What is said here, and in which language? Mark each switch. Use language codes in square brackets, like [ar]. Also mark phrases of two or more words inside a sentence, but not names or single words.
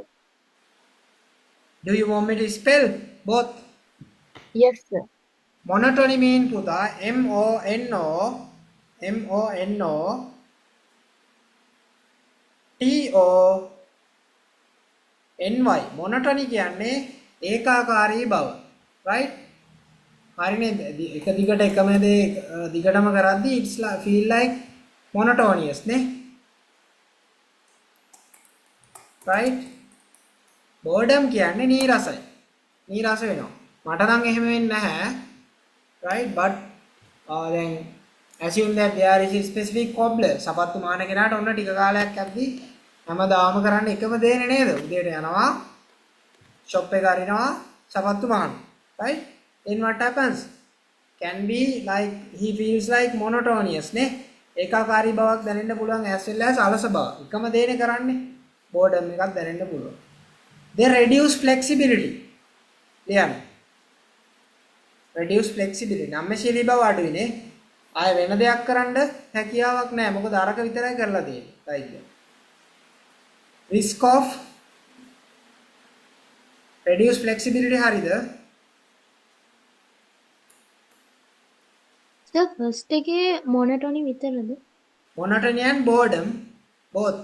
[en] Do you want me to spell both? Yes, sir. Monotony mean Puta, MONOTONY. [si] Monotony කියන්නේ ඒකාකාරී බව. Right? හරිනේ එක දිගට එකම දේ දිගටම කරද්දී [en] it's feel like monotonous [si] නේ. [en] Right? Boredom [si] කියන්නේ නීරසයි. නීරස වෙනවා. මට නම් එහෙම වෙන්නේ නැහැ. [en] Right? But then assume that there is a specific cobbler. [si] සපත්තු මාන කෙනාට ඔන්න ටික කාලයක් යද්දී හැමදාම කරන්නේ එකම දේනේ නේද? උදේට යනවා shop එක අරිනවා සපත්තු මාන. [en] Right? Then what happens? Can be like he feels like monotonous නේ. [si] ඒකාකාරී බවක් දැනෙන්න පුළුවන් [en] as well as [si] අලස බව. එකම දේනේ කරන්නේ. Boredom එකක් දැනෙන්න පුළුවන්. [en] They reduce flexibility. ලියන්න. Reduce flexibility. [si] නම්මශීලී බව අඩුයිනේ. ආය වෙන දෙයක් කරන්න හැකියාවක් නැහැ. මොකද අරක විතරයි කරලා තියෙන්නේ. [en] right. Risk of reduce flexibility හරිද? Sir, first [si] එකේ monotony විතරද? [en] Monotony and boredom both.